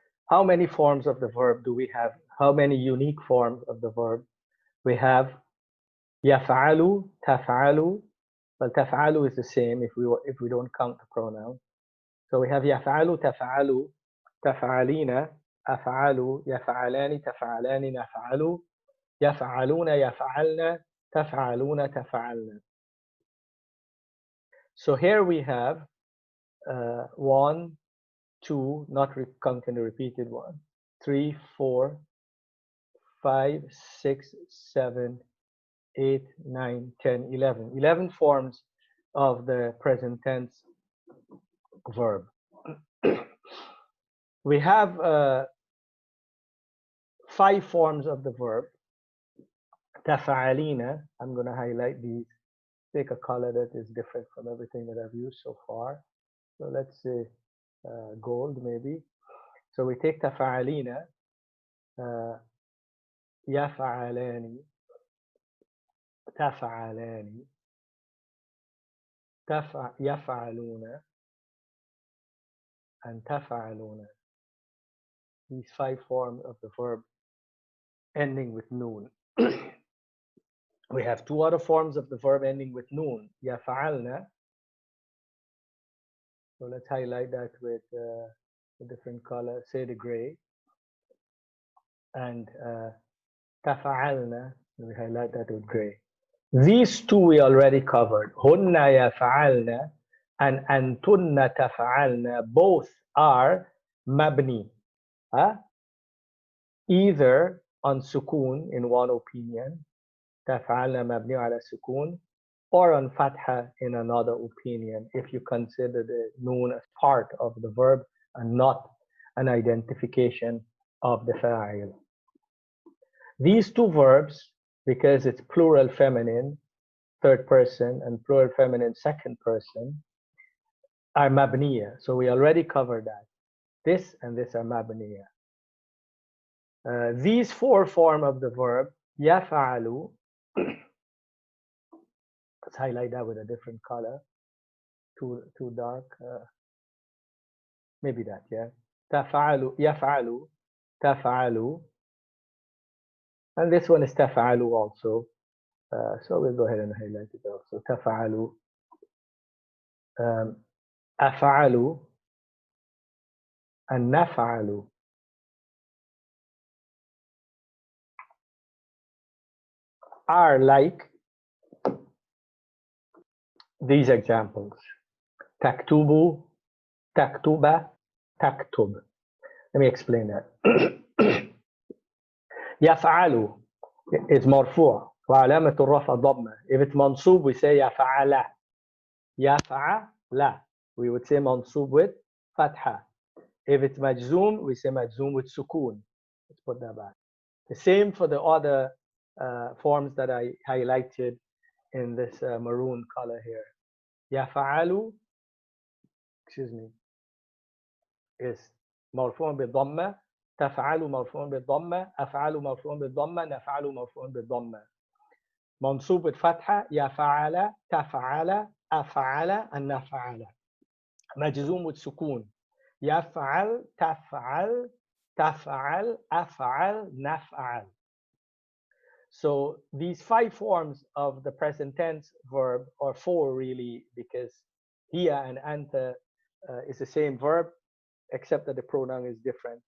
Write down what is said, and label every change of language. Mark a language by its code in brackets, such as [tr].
[en] How many forms of the verb do we have? How many unique forms of the verb? We have يفعل, تفعل. Well, تفعل is the same if we don't count the pronoun. [ar] So we have يفعل, تفعل, تفعلين, أفعل, يفعلان, تفعلان, نفعل, يفعلون, يفعلن, تفعلون, تفعلن. [en] So here we have 1, 2, not counting the repeated one, 3, 4, 5, 6, 7, 8, 9, 10, 11. 11 forms of the present tense verb. We have 5 forms of the verb. [ar] تفعلين. [en] I'm going to highlight these. Take a color that is different from everything that I've used so far. So let's say gold maybe. So we take تفعلين, يفعلان, تفعلان, يفعلون, and تفعلون. These 5 forms of the verb ending with noon. We have 2 other forms of the verb ending with noon. [ar] يفعلن. [en] So let's highlight that with a different color, say the gray. And تفعلن, we highlight that with gray. These 2 we already covered. [ar] هن يفعلن and أنتن تفعلن. [en] Both are مبني. Either on sukun in one opinion, [ar] تفعلن مبني على السكون, [en] or on fatha in another opinion, if you consider the noon as part of the verb and not an identification of the fa'il. These 2 verbs, because it's plural feminine, third person, and plural feminine, second person, are mabniya. So we already covered that. This and this are mabniya. These 4 forms of the verb, يفعل. Let's highlight that with a different color. Too dark. Maybe that, yeah. [ar] تفعل, يفعل, تفعل. [en] And this one is تفعل also. So we'll go ahead and highlight it also. [ar] تفعل. أفعل and نفعل. [en] Are like these examples. [ar] تكتب, تكتب, تكتب. [en] Let me explain that. [ar] يفعل is مرفوع وعلامة الرفع ضمة. [en] If it's منصوب, we say يفعل. [ar] يفعل. [en] We would say منصوب with fatha. If it's majzoom, we say majzoom with sukun. Let's put that back. The same for the other forms that I highlighted in this maroon color here. يفعل, excuse me, is [ar] مرفوع بضمة تفعل مرفوع بالضمة، أفعل مرفوع بالضمة، نفعل مرفوع بالضمة. منصوب بالفتحة، يفعل، تفعل، أفعل، النفعل. مجزوم بالسكون، يفعل، تفعل، تفعل، أفعل، نفعل. [en] So these 5 forms of the present tense verb, or 4 really, because here and anta is the same verb, except that the pronoun is different.